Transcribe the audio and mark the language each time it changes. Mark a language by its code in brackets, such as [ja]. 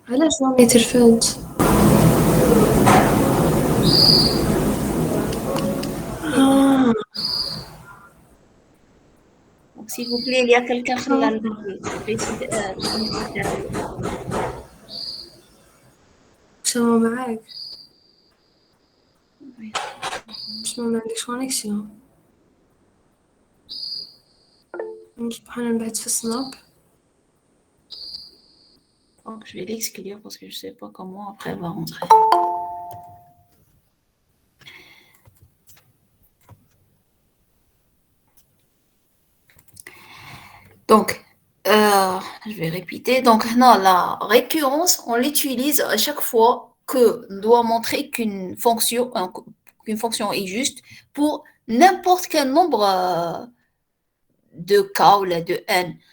[ar] علاش مامي تلفنت [fr] Donc, s'il vous plaît, il y a quelqu'un qui l'a [ar] شنو معاك شنو ما عندكش كونيكسيون نصبح انا نبعث في السناب [fr] Donc, je vais l'exclure parce que je ne sais pas comment après elle va rentrer. Donc, je vais répéter. Donc, non, la récurrence, on l'utilise à chaque fois que on doit montrer qu'une fonction est juste pour n'importe quel nombre de k ou de n.